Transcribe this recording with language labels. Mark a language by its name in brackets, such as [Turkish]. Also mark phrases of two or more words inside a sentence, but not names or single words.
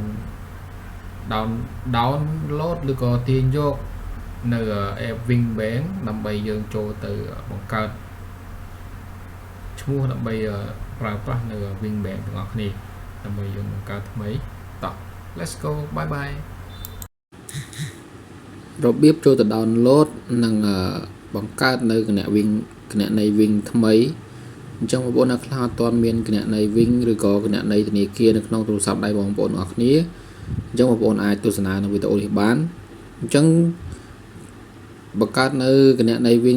[Khmer] download ឬក៏ទាញយកនៅ app Wing Bank ដើម្បីយើងចូលទៅបង្កើតឈ្មោះដើម្បីប្រើប្រាស់នៅ Wing Bank ទាំងអស់គ្នាដើម្បីយើងបង្កើតថ្មីតោះ [English] let's go bye bye [Khmer] របៀបចូលទៅ download និងបង្កើតនៅគណនី Wing ថ្មីអញ្ចឹងបងប្អូនអ្នកខ្លះអត់ទា ន់មានគណនី Wing ឬក៏គណនីធនាគារនៅក្នុងទូរស័ព្ទដៃបងប្អូនអរគ្នាអញ្ចឹងបងប្អូនអាចទស្សនានៅវីដេអូនេះបានអញ្ចឹងបង្កើតនៅគណនី Wing